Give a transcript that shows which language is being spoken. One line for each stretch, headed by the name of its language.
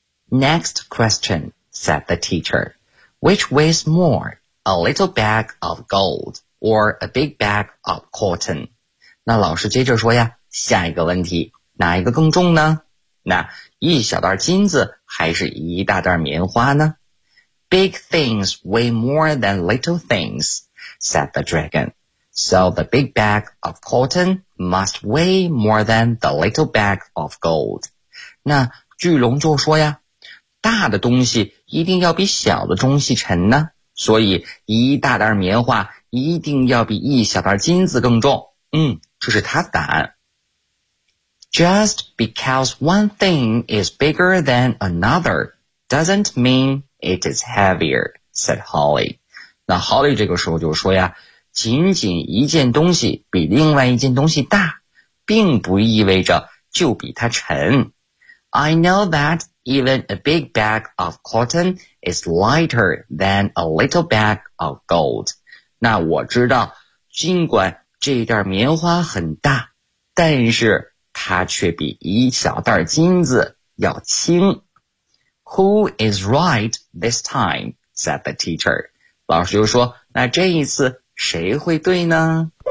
English: Next question, said the teacher. Which weighs more, a little bag of gold or a big bag of cotton?
Chinese: 那老师接着说呀，下一个问题，哪一个更重呢？那一小袋金子还是一大袋棉花呢？
English: Big things weigh more than little things, said the dragon. So the big bag of cotton must weigh more than the little bag of gold.
Chinese: 那巨龙就说呀，大的东西一定要比小的东西沉呢，所以一大袋棉花一定要比一小袋金子更重。嗯，这是他的答案。
English: Just because one thing is bigger than another doesn't mean it is heavier, said Holly.
Chinese: 那 Holly 这个时候就说呀，仅仅一件东西比另外一件东西大，并不意味着就比它沉。
English: I know that even a big bag of cotton is lighter than a little bag of gold.
Chinese: 那我知道，尽管这袋棉花很大，但是它却比一小袋金子要轻。
English: Who is right this time? Said the teacher.
Chinese: 老师就说，那这一次谁会对呢？